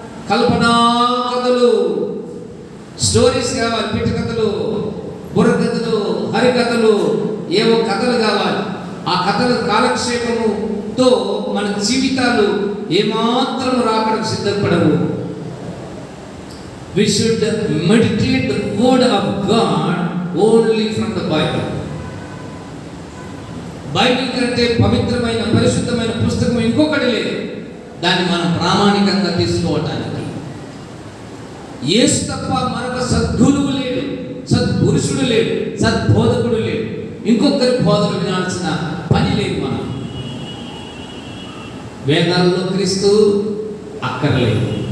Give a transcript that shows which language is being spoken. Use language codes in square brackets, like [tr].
[te] కల్పనా కథలు, స్టోరీస్ కావాలి, పిట్ట కథలు, బుర్ర కథలు, హరికథలు, ఏవో కథలు కావాలి. ఆ కథల కాలక్షేపముతో మన జీవితాలు ఏమాత్రం రాకడానికి సిద్ధపడవు. [en] We should meditate the word of God only from the Bible. [te] Bible కంటే పవిత్రమైన పరిశుద్ధమైన పుస్తకం ఇంకొకటి లేదు. దాన్ని మనం ప్రామాణికంగా తీసుకోవటానికి యేసు తప్ప మరొక సద్గురువు లేడు, సద్పురుషుడు లేడు, సద్బోధకుడు లేడు. ఇంకొకరి బోధన వినాల్సిన పని లేదు. మనం వేదాల్లో క్రీస్తు అక్కర్లేదు.